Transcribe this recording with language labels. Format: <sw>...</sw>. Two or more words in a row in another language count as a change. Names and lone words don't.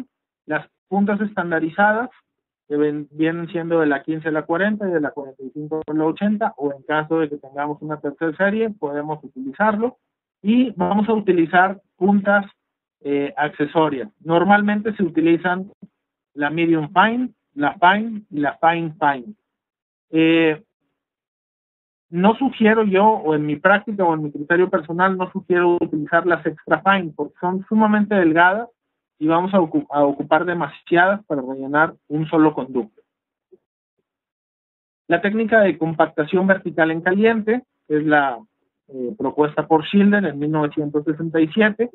<es>Las puntas estandarizadas, que vienen siendo de la 15 a la 40 y de la 45 a la 80, o en caso de que tengamos una tercera serie, podemos utilizarlo. Y vamos a utilizar puntas accesorias. Normalmente se utilizan la</es> <en>medium fine,</en> <es>la fine y la</es> <en>fine fine.</en> <es>No sugiero yo, o en mi práctica o en mi criterio personal, no sugiero utilizar las</es> <en>extra fine</en> <es>porque son sumamente delgadas y vamos a ocupar demasiadas para rellenar un solo conducto. La técnica de compactación vertical en caliente es la propuesta por Schilder en 1967.</es>